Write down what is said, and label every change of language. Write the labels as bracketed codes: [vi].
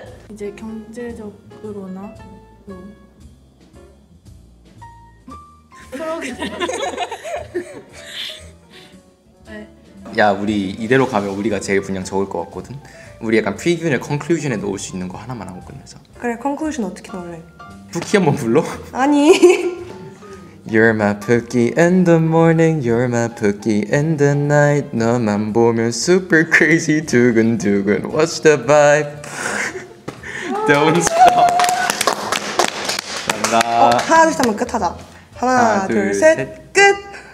[ko] 이제 경제적으로나 프로그램 네. 야, 우리 이대로 가면 우리가 제일 분량 적을 것 같거든. 우리 약간 프리뷰나 컨클루전에 넣을 수 있는 거 하나만 하고 끝내자. 그래, 컨클루전 어떻게 넣을래? 부키 한번 불러? 아니. [en] You're my Pookie in the morning, you're my Pookie in the night. [ko] 너만 보면 [en] super crazy, [ko] 두근두근. [en] What's the vibe? Don't stop. [ko] 감사합니다. 하나 둘 셋 하면 끝하자. 하나 둘 셋 끝.